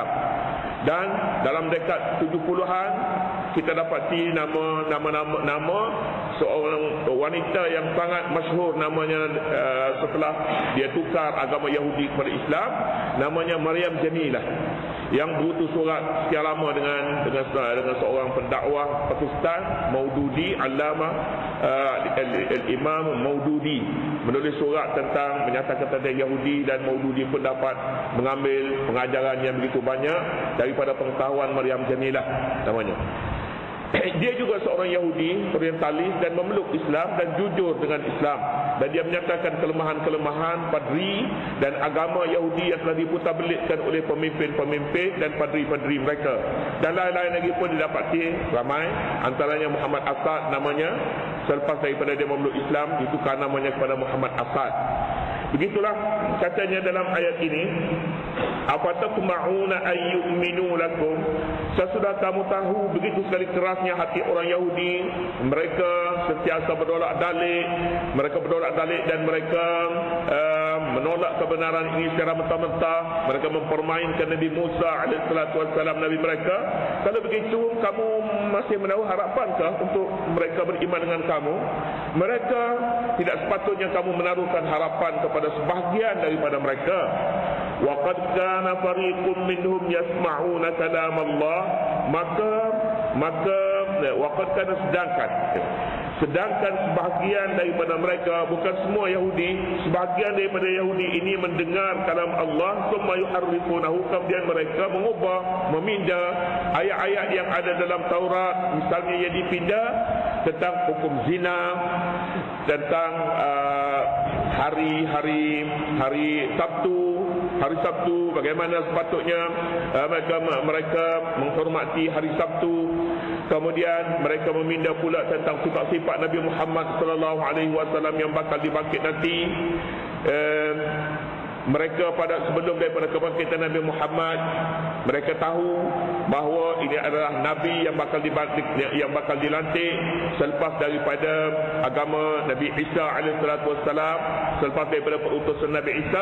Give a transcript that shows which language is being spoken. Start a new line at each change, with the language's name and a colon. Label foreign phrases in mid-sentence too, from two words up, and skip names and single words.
Malay: Dan dalam dekad 70-an kita dapati nama seorang wanita yang sangat masyhur namanya, setelah dia tukar agama Yahudi kepada Islam, namanya Maryam Jamilah, yang berutus surat sekian lama dengan seorang pendakwah Pakistan, Maududi, Allama Al-Imam Maududi, menulis surat tentang menyatakan tentang Yahudi, dan Maududi pun dapat mengambil pengajaran yang begitu banyak daripada pengetahuan Maryam Jamilah namanya. Dia juga seorang Yahudi orientalis dan memeluk Islam dan jujur dengan Islam, dan dia menyatakan kelemahan-kelemahan padri dan agama Yahudi yang telah diputarbelikkan oleh pemimpin-pemimpin dan padri-padri mereka, dan lain-lain lagi pun didapati ramai. Antaranya Muhammad Asad namanya, selepas daripada dia memeluk Islam ditukar namanya kepada Muhammad Asad. Begitulah katanya dalam ayat ini,
Arabic: أفتطمعون أن يؤمنوا لكم.
Malay: Sesudah kamu tahu begitu sekali kerasnya hati orang Yahudi, mereka sentiasa bertolak dalik dan mereka menolak kebenaran ini secara mentah-mentah. Mereka mempermainkan Nabi Musa alaihissalam, Nabi mereka. Kalau begitu, kamu masih menaruh harapankah untuk mereka beriman dengan kamu? Mereka tidak sepatutnya kamu menaruhkan harapan kepada sebahagian daripada mereka.
Arabic: وقد كان فريق منهم يسمعون كلام الله, maka وقد كان,
Malay: sedangkan sebahagian daripada mereka, bukan semua Yahudi, sebahagian daripada Yahudi ini mendengar kalam Allah,
Arabic: ثم يحرفونه,
Malay: kemudian mereka mengubah, memindah ayat-ayat yang ada dalam Taurat, misalnya yang dipindah tentang hukum zina, tentang hari Sabtu bagaimana sepatutnya mereka menghormati hari Sabtu. Kemudian mereka meminda pula tentang sifat-sifat Nabi Muhammad
Arabic: صلى الله عليه وسلم
Malay: yang bakal dibangkit nanti. Mereka sebelum daripada kebangkitan Nabi Muhammad, mereka tahu bahawa ini adalah Nabi yang bakal dilantik selepas daripada agama Nabi Isa alaihissalam, selepas daripada perutusan Nabi Isa.